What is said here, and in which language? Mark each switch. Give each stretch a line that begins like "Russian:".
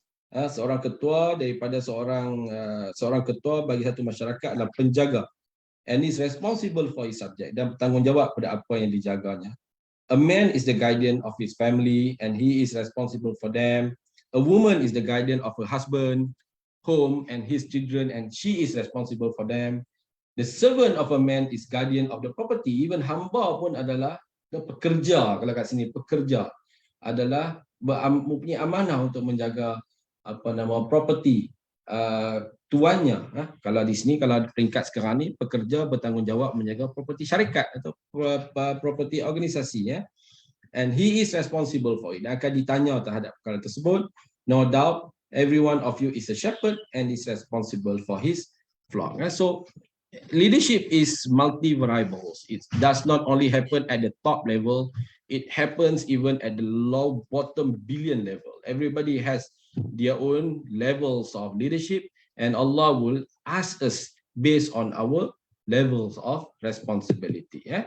Malay: Seorang ketua daripada seorang ketua bagi satu masyarakat adalah penjaga,
English: and is responsible for his subject,
Malay: dan bertanggungjawab pada apa yang dijaganya.
English: A man is the guardian of his family and he is responsible for them. A woman is the guardian of her husband, home and his children, and she is responsible for them. The servant of a man is guardian of the property.
Malay: Even hamba pun adalah pekerja. Kalau kat sini pekerja adalah mempunyai amanah untuk menjaga property tuannya. Kalau di sini, kalau peringkat sekarang ni, pekerja bertanggungjawab menjaga property syarikat atau property organisasi,
English: and he is responsible for it.
Malay: Akan ditanya terhadap perkara tersebut.
English: No doubt every one of you is a shepherd and is responsible for his flock. So leadership is multi variables. It does not only happen at the top level, it happens even at the low bottom billion level. Everybody has their own levels of leadership, and Allah will ask us based on our levels of responsibility.